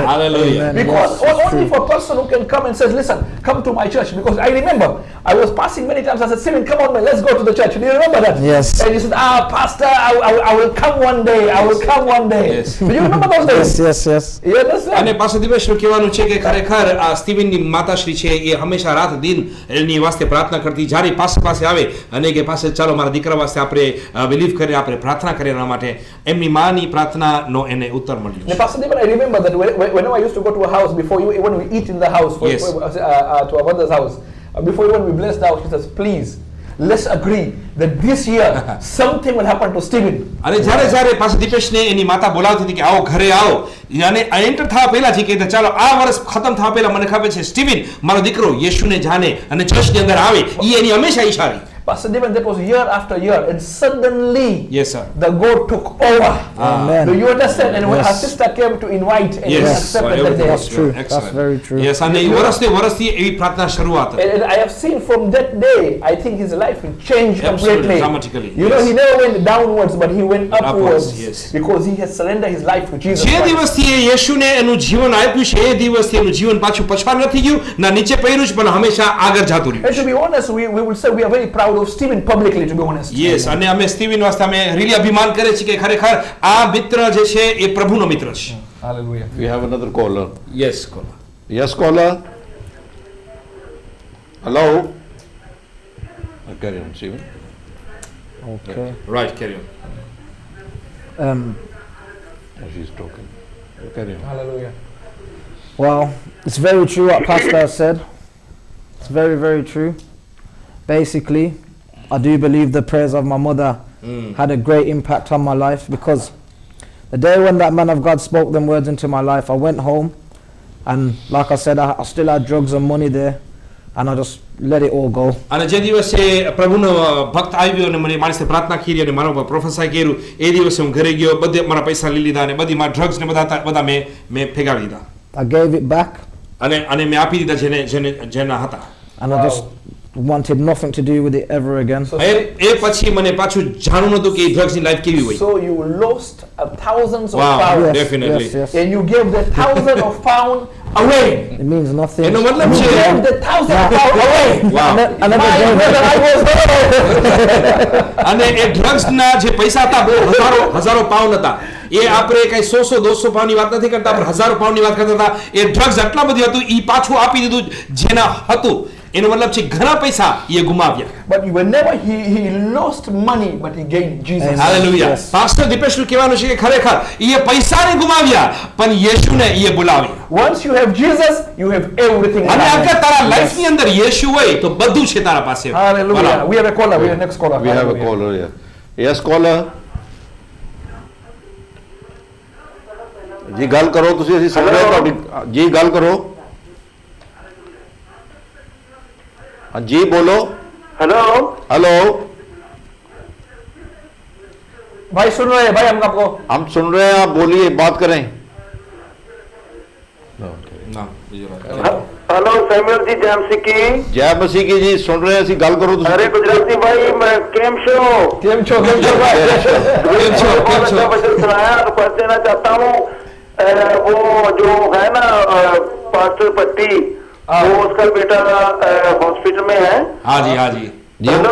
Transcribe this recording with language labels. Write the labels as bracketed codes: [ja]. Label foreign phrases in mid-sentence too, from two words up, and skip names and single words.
[en] Hallelujah. Amen. Because Yes, only true. for a person who can come and says, listen, come to my church. Because I remember I was passing many times. I said, Stephen, come on, man, let's go to the church. Do you remember that? Yes. And he said, Pastor, I will come one day. I will come one day. Yes. Do you remember those days? Yes, yes, yes. You understand? [gu] અને પાછો દિવસનું કહેવાનું છે કે ખરેખર આ સ્ટીવનની માતાશ્રી છે એ હંમેશા રાત દિન એની વાસ્તે પ્રાર્થના કરતી, જ્યારે પાસે આવે અને કે પાસે ચાલો મારા દીકરા વાસ્તે આપણે બિલીવ કરીએ, આપણે પ્રાર્થના કરીએ, એના માટે એમની માની પ્રાર્થનાનો એને ઉત્તર મળ્યો [en] Now, [gu] છે. [en] Pastor David, I remember that whenever I used to go to a house before you, when we eat in the house, Yes. to our mother's house, before when we bless the house, she says, please, let's agree that this year something will happen to Stephen. [gu] અને જ્યારે જ્યારે પાછો દીપેશને એની માતા બોલાવતી હતી કે આવો ઘરે આવો, અને એન્ટર થવા પહેલા જ કહેતા ચાલો આ વર્ષ ખતમ થવા પહેલા મને ખબર છે સ્ટીવન મારો દીકરો યેશુને જાણે અને ચર્ચની અંદર આવે, એ એની હંમેશા ઈચ્છા. [en] Pastor David, that was year after year, and suddenly Yes, sir. the God took over. Amen. Do you understand? And when Yes. her sister came to invite, and Yes. we accepted that Everything day. was true. Excellent. That's very true. Yes, [gu] અને એ વર્ષથી એવી પ્રાર્થના શરૂઆત હતી. [en] And I have seen from that day, I think his life changed Absolutely, completely. dramatically, You know, yes. he never went downwards, but he went upwards. Yes. Because he has surrendered his life to Jesus [gu] જે [en] Christ. [gu] દિવસથી એ યેશુને એનું જીવન આપ્યું છે, એ દિવસથી એનું જીવન પાછું પછાડ નથી ગયું, ના નીચે પડ્યું છે, પણ હંમેશા આગળ જાતું રહ્યું. [en] And to be honest, we will say we are very proud of Stephen publicly, to be honest. [gu] યસ, અને અમે સ્ટીવન વાસ્તે અમે રીલી અભિમાન કરે છે કે ખરેખર આ મિત્ર જે છે એ પ્રભુનો મિત્ર છે. [en] Hallelujah. We have another caller. યસ. Yes caller. Hello. Carry on, Stephen. Okay. Right, carry on. Oh, she's talking. Carry on. Hallelujah. Well, it's very true what Pastor has said. It's very, very true. Basically, I do believe the prayers of my mother had a great impact on my life, because the day when that man of God spoke them words into my life, I went home, and like I said, I still had drugs and money there, and I just let it all go. [gu] અને જે દિવસે પ્રભુનો ભક્ત આવ્યો અને મને માણસે પ્રાર્થના કરી અને મારા ઉપર પ્રોફેસાઈ કર્યું, એ દિવસે હું ઘરે ગયો, બધે મારા પૈસા લઈ લીધા અને બધી મારા ડ્રગ્સ ને બધા મેં ફેંકાવી દીધા [en] I gave it back, [gu] અને મેં આપી દીધા જેના હતા. [en] and I just wanted nothing to do with it ever again. So, [gu] એ પછી મને પાછું જાણવું નતું કે ડ્રગ્સની લાઈફ કેવી હોય. [en] so you lost thousands of Wow. pounds, Yes, definitely. yes, yes. and you gave the 1,000 of pound away. It means nothing. [gu] એનો મતલબ [en] You [gu] છે [en] gave the 1,000 of pound away. Wow. I never My gave brother, it. I was there. [gu] અને એ ડ્રગ્સના જે પૈસા હતા બહુ હજારો પાઉન્ડ હતા. એ આપણે કઈ 100-200 પાઉન્ડની વાત નથી કરતા, આપણે હજારો પાઉન્ડની વાત કરતા હતા. એ ડ્રગ્સ આટલા બધી હતું, ઈ પાછું આપી દીધું જેના હતું. એનો મતલબ છે ઘણા પૈસા એ ગુમાવ્યા. [en] But whenever he lost money, but he gained Jesus. Amen. [gu] હાલેલુયા. [en] Yes. [gu] પાસ્ટર દીપેશનું કહેવાનું છે કે ખરેખર એ પૈસાને ગુમાવ્યા પણ યેશુને એ બોલાવ્યા. [en] Once you have Jesus, you have everything. in [gu] અને [en] life. [gu] અગર તારા લાઈફની અંદર યેશુ હોય તો બધું છે તારા પાસે. [en] Hallelujah. Voilà. We have a caller. We have next caller. We have a Hallelujah. caller here. Yes caller. [pa] ਜੀ ਗੱਲ ਕਰੋ, ਤੁਸੀਂ ਅਸੀਂ ਸੁਣ ਰਹੇ ਤੁਹਾਡੀ ਜੀ ਗੱਲ ਕਰੋ. [hi] हाँ जी बोलो. हेलो हेलो. भाई सुन रहे हैं भाई, हम आपको हम सुन रहे हैं, आप बोलिए, बात करें. [gu] ના, બીજો વાત. [hi] हेलो सैमुअल जी जैमसी की जय मसीह की जी, सुन रहे हैं, [pa] ਅਸੀਂ ਗੱਲ ਕਰੋ ਤੁਸੀਂ. [hi] अरे गुजराती भाई मैं [gu] કેમ છો કેમ છો ભાઈ. [hi] बहुत अच्छा वचन सुनाया, तो पढ़ देना चाहता हूँ। वो जो है ना पास्टर पट्टी, वो उसका बेटा हॉस्पिटल में है। [gu] હાજી હાજી. [hi] हेलो